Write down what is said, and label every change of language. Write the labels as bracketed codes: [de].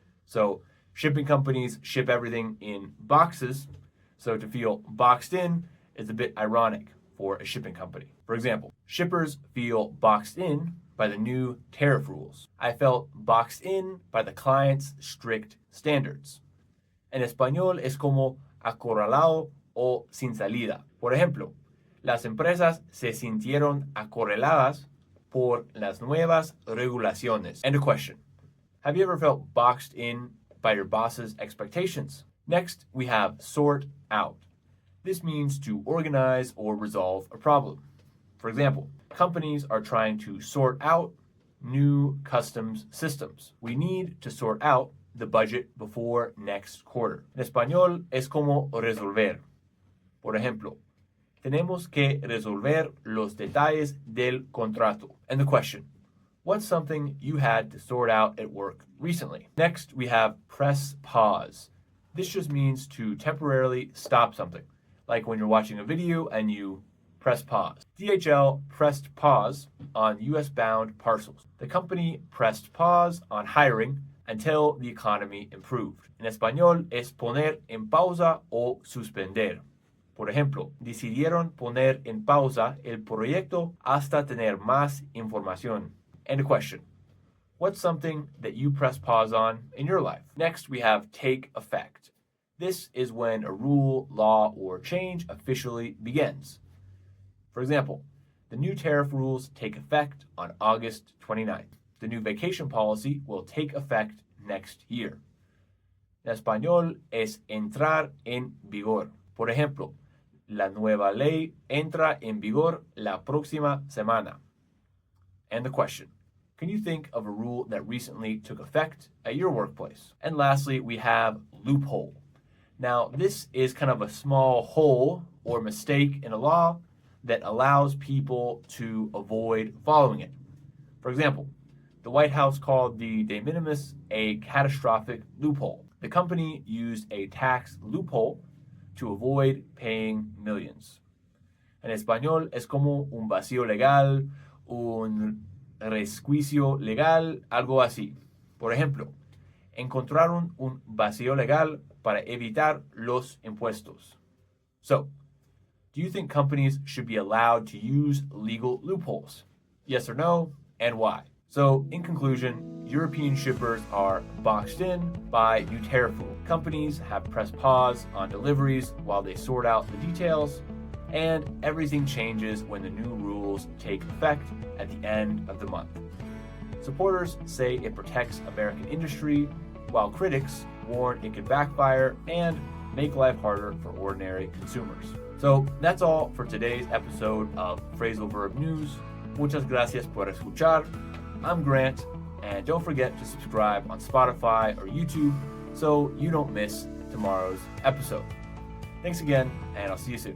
[en] So shipping companies ship everything in boxes, so to feel boxed in is a bit ironic for a shipping company. For example, shippers feel boxed in by the new tariff rules. I felt boxed in by the client's strict standards. [es] En español es como acorralado o sin salida. Por ejemplo, las empresas se sintieron acorraladas por las nuevas regulaciones. [en] And a question. Have you ever felt boxed in by your boss's expectations? Next, we have sort out. This means to organize or resolve a problem. For example, companies are trying to sort out new customs systems. We need to sort out the budget before next quarter. [es] En español es como resolver. Por ejemplo, tenemos que resolver los detalles del contrato. [en] And the question, what's something you had to sort out at work recently? Next, we have press pause. This just means to temporarily stop something, like when you're watching a video and you press pause. DHL pressed pause on US-bound parcels. The company pressed pause on hiring until the economy improved. [es] En español es poner en pausa o suspender. Por ejemplo, decidieron poner en pausa el proyecto hasta tener más información. [en] And a question. What's something that you press pause on in your life? Next, we have take effect. This is when a rule, law, or change officially begins. For example, the new tariff rules take effect on August 29th. The new vacation policy will take effect next year. [es] En español es entrar en vigor. Por ejemplo, la nueva ley entra en vigor la próxima semana. [en] And the question, can you think of a rule that recently took effect at your workplace? And lastly, we have loophole. Now, this is kind of a small hole or mistake in a law that allows people to avoid following it. For example, the White House called the de minimis a catastrophic loophole. The company used a tax loophole to avoid paying millions. [es] En español es como un vacío legal, un resquicio legal, algo así. Por ejemplo, encontraron un vacío legal para evitar los impuestos. [en] So, do you think companies should be allowed to use legal loopholes? Yes or no, and why? So, in conclusion, European shippers are boxed in by new tariff rules. Companies have pressed pause on deliveries while they sort out the details, and everything changes when the new rules take effect at the end of the month. Supporters say it protects American industry, while critics warn it could backfire and make life harder for ordinary consumers. So that's all for today's episode of Phrasal Verb News. [es] Muchas gracias por escuchar. [en] I'm Grant, and don't forget to subscribe on Spotify or YouTube so you don't miss tomorrow's episode. Thanks again, and I'll see you soon.